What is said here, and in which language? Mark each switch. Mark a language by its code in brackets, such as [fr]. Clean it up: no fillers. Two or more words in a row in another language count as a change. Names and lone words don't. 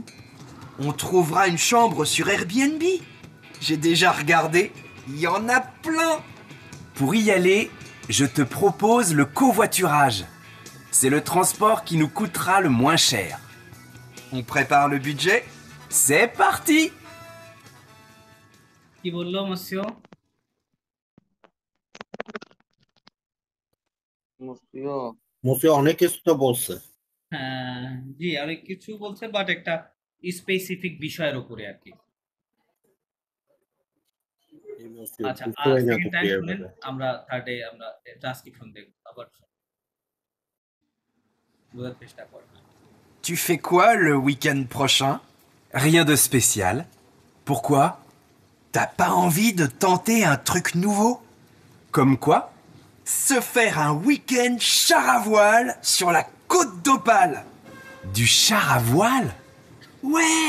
[fr] On trouvera une chambre sur Airbnb. J'ai déjà regardé, il y en a plein. Pour y aller, je te propose le covoiturage. C'est le transport qui nous coûtera le moins cher. On prépare le budget? C'est parti! [bn] কি বললো মসিও? মফিও অনেক কিছু তো বলছে। হ্যাঁ জি অনেক কিছু বলছে, বাট একটা স্পেসিফিক বিষয়ের উপরে আর কি। আচ্ছা বুঝতে পারি না তো সেকেন্ড টাইম ক্লিয়ার শুনেন, ভাবে। আমরা থার্ডে আমরা ট্রান্সক্রিপশন দেখব, আবার বোঝার চেষ্টা করব। [fr] Tu fais quoi le week-end prochain? Rien de spécial. Pourquoi? T'as pas envie de tenter un truc nouveau? Comme quoi? Se faire un week-end char à voile sur la côte d'Opale. Du char à voile? Ouais!